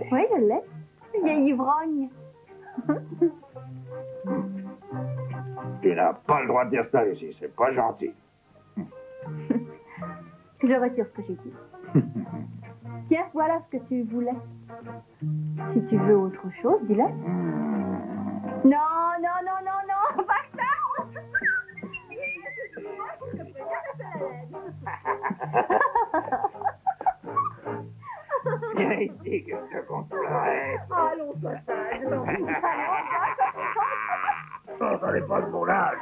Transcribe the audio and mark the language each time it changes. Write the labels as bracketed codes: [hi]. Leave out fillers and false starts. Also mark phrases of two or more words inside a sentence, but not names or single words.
[fr] Oui, je l'ai. Vieille ivrogne. Tu n'as pas le droit de dire ça, Lucie. C'est pas gentil. Je retire ce que j'ai dit. Tiens, voilà ce que tu voulais. Si tu veux autre chose, dis-le. Non, non, non, non, non, basta. Viens ici que je te consolerai. Allons, Sophie. Non, ça n'est pas de mon âge.